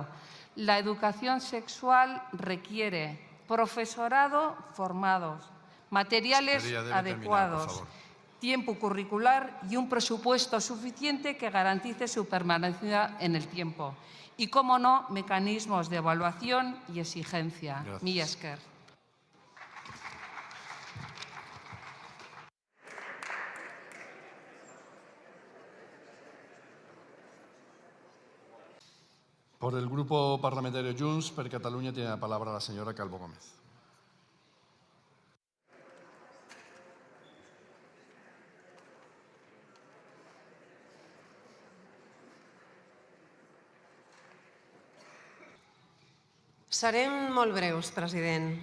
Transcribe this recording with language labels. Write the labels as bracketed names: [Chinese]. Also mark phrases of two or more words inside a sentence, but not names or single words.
[Spanish] La educación sexual requiere profesorado formados, materiales adecuados, tiempo curricular y un presupuesto suficiente que garantice su permanencia en el tiempo. Y, cómo no, mecanismos de evaluación y exigencia. [Basque] Mila esker. [Spanish] Por el Grupo Parlamentario Junts per Catalunya tiene la palabra la señora Calvo Gómez. [Catalan] Serem molt breus, president.